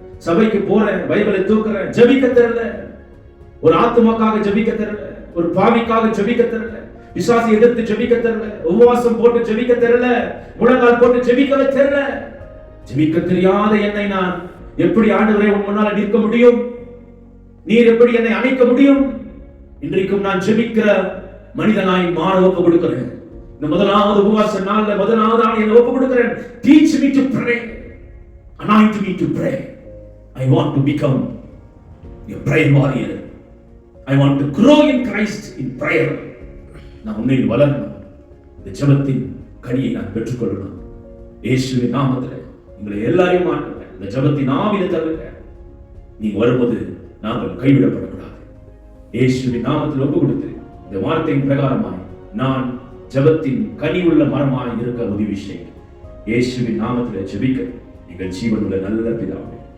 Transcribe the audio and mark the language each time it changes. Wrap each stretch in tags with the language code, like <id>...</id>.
<ta>சபைக்கு போறேன், பைபிளை தூக்குறேன், ஜெபிக்க தெரியல. ஒரு ஆத்மாக்காக ஜெபிக்க தெரியல, ஒரு பாவிக்காக ஜெபிக்க தெரியல, விசுவாசி எதிர்த்து ஜெபிக்க தெரியல, உபவாசம் போட்டு ஜெபிக்க தெரியல, முழங்கால் போட்டு ஜெபிக்கவே தெரியல. ஜெபிக்க தெரியாத என்னை நான் எப்படி ஆண்டவரே உன் முன்னால நிற்க முடியும்? நீர் எப்படி என்னை அணைக்க முடியும்? இன்றைக்கும் நான் ஜெபிக்கிற மனிதனாய் மாற ஒப்பு கொடுக்கிறேன். இந்த முதலாவது உபவாச நாள்ல முதலாவது நாள் என்னை ஒப்பு கொடுக்கிறேன்.</ta> <en>Teach me to pray, anoint me to pray. I want to become a prayer warrior. I want to grow in Christ in prayer.</en> <ta>நான் உன்னில் வளரணும், இந்த ஜெபத்தின் கனியை நான் பெற்றுக்கொள்ளணும். இயேசுவின் நாமத்தில் உங்களை எல்லாரையும் ஆண்டவரே, இந்த ஜெபத்தின் ஆவியில தருங்க. நீங்க வரும்போது நாங்கள் கைவிடப்படக்கூடாது. இயேசுவின் நாமத்தில் ஒப்பு கொடுத்து இந்த வார்த்தையின் பிரகாரமாய் நான் ஜெபத்தின் கனி உள்ள மரமாய் இருக்க உதவி செய்யுங்க. இயேசுவின் நாமத்தில் ஜெபிக்க எங்கள் ஜீவனுள்ள நல்ல பிதாவே.</ta>